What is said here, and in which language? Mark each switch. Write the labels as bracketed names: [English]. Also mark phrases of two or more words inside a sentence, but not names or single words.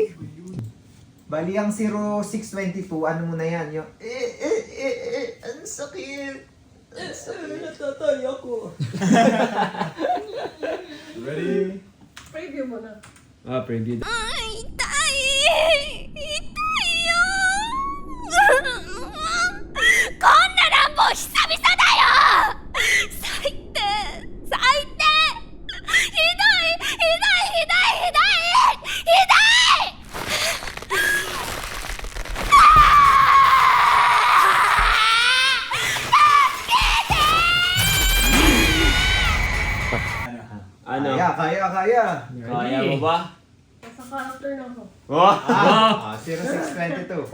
[Filipino] Bali ang 0622, ano mo na yan? Yung, ang sakit. Ang sakit. Natatay ako. [English] Ready? [Filipino] Preview mo na. Ah, preview. Ay, itay! Itay yun! [Japanese] こんな乱暴久々だよ最低最低ひどいひどいひどいひどいひどい [Filipino] Ano? Kaya. Kaya mo ba? Sa character na ako. Oh! 0622.